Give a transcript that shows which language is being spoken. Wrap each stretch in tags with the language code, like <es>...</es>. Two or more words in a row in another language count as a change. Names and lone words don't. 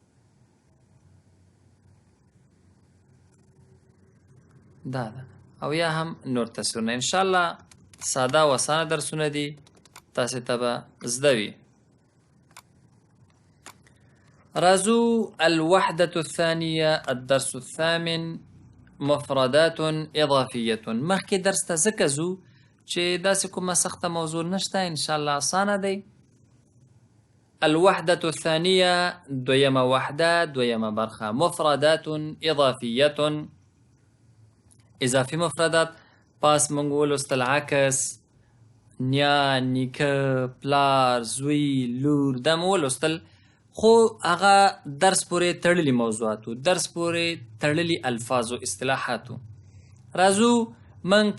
<ps>دا ده او یا هم نور تصویرونه انشاءالله ساده و اسانه درسونه دي تاسې ته به زده وي راځو</ps> <ar>الوحدة الثانية الدرس الثامن مفردات إضافية</ar> <ps>مخکې درس ته ځکه ځو چې داسې کومه سخته موضوع نشته انشاءالله اسانه دی</ps> <ar>الوحدة الثانية</ar> <ps>دویمه وحده دویمه برخه</ps> <ar>مفردات إضافية</ar> <ps>اضافي مفردات پاس مونږ ولوستل عکس نیا نیکه پلار زوی لور دا مو ولوستل خو هغه درس پورې تړلي موضوعاتو درس پورې تړلي الفاظو اصطلاحاتو راځو موږ</ps>